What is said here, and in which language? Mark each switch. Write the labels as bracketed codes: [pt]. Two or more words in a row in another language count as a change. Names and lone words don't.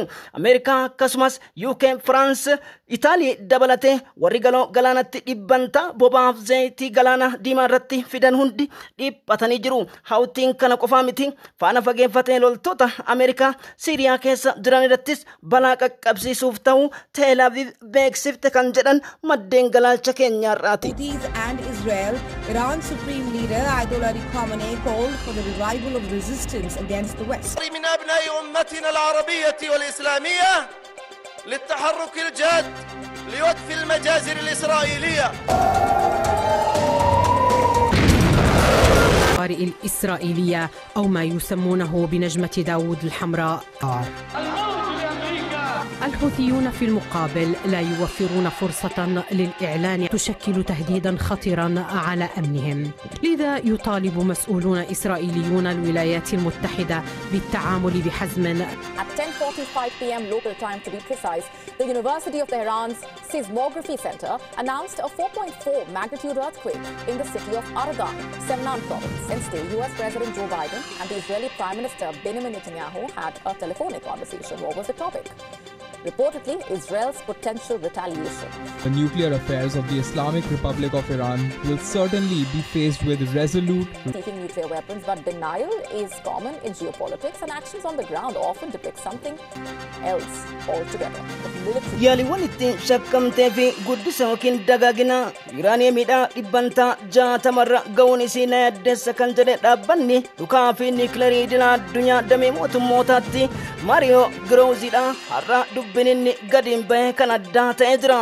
[om] Ameerikaa akkasumas UK, France, Itaalii dabalatee warri galoo galaanatti dhibbantaa bobaaf zayitii galaana diimaa irratti fidan hundi dhiphatanii jiru. Hawutiin kana qofaa miti faana fageeffatee loltoota Ameerikaa Siiriyaa keessa jiran irrattis balaa qaqqabsiisuuf ta'u Tel Aviv beeksifte kan jedhan maddeen galaalcha keenyaarraati. [en] Houthis and Israel, Iran's supreme leader Ayatollah Ali Khamenei called for the revival of resistance against the West. [ar] من أبناء أمتنا العربية والإسلامية للتحرك الجاد لوقف المجازر الإسرائيلية. الإسرائيلية أو ما يسمونه بنجمة داود الحمراء. الحوثيون في المقابل لا يوفرون فرصة للإعلان تشكل تهديدا خطرا على أمنهم. لذا يطالب مسؤولون إسرائيليون الولايات المتحدة بالتعامل بحزم. [en] At 10:45 p.m. local time to be precise, the University of Tehran's Seismography Center announced a 4.4 magnitude earthquake in the city of Ajajaan, Semnan province. Instead, US President Joe Biden and the Israeli Prime Minister Benjamin Netanyahu had a telephonic conversation. What was the topic? Reportedly, Israel's potential retaliation. The nuclear affairs of the Islamic Republic of Iran will certainly be faced with resolute seeking nuclear weapons, but denial is common in geopolitics, and actions on the ground often depict something else altogether. [om] Yaaliiwwan ittiin shakkamtee fi guddisa yookiin dagaagina Iraaniyeemidhaa dhibbantaa 60 ga'uun isii na yaaddeessa kan jedhe dhaabbanni dhukaa fi niiklerii idilaa addunyaa damee mootummootaatti Maariyoo Girooziidha har'a dubbininni gadiin bahee kan addaa ta'ee jira.